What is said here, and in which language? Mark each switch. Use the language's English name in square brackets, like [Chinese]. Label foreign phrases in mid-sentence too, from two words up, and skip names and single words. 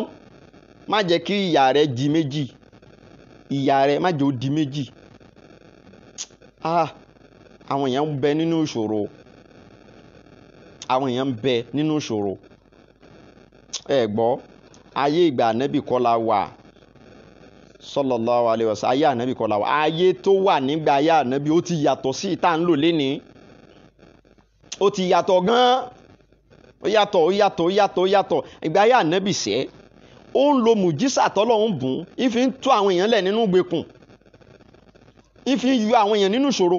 [Yoruba] Má jẹ́ kí ìyà rẹ̀ di méjì, ìyà rẹ̀ má jẹ́ ó di méjì. Àwọn èèyàn ń bẹ nínú ìṣòro, àwọn èèyàn ń bẹ nínú ìṣòro. Ẹ gbọ́, ayé ìgbà ànábì kọ́ la wà [Arabic] صلى الله عليه وسلم, [Yoruba] ayé ànábì kọ́ la wà. Ayé tó wà nígbà ayé ànábì ó ti yàtọ̀ sí ìta ń lò lénìí. Ó ti yàtọ̀ gan-an, ó yàtọ̀. Ìgbà ayé ànábì sẹ́, ó ń lo mùjísà tọ́lọ́run bùn, ìfi ń tú àwọn èèyàn lẹ̀ nínú ìgbèkùn, ìfi ń yọ àwọn èèyàn nínú ìṣòro.